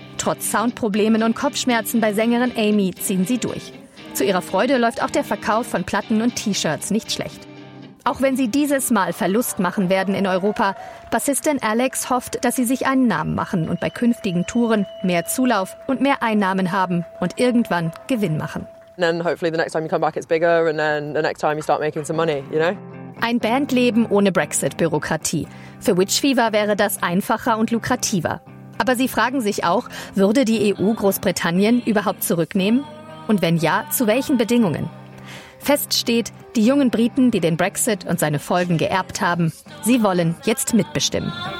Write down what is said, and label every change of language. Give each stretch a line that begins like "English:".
German: Trotz Soundproblemen und Kopfschmerzen bei Sängerin Amy ziehen sie durch. Zu ihrer Freude läuft auch der Verkauf von Platten und T-Shirts nicht schlecht. Auch wenn sie dieses Mal Verlust machen werden in Europa, Bassistin Alex hofft, dass sie sich einen Namen machen und bei künftigen Touren mehr Zulauf und mehr Einnahmen haben und irgendwann Gewinn machen.
English: And then hopefully the next time you come back it's bigger and then the next time you start making some money, you know?
German: Ein Bandleben ohne Brexit-Bürokratie. Für Witch Fever wäre das einfacher und lukrativer. Aber sie fragen sich auch, würde die EU Großbritannien überhaupt zurücknehmen? Und wenn ja, zu welchen Bedingungen? Fest steht, die jungen Briten, die den Brexit und seine Folgen geerbt haben, sie wollen jetzt mitbestimmen.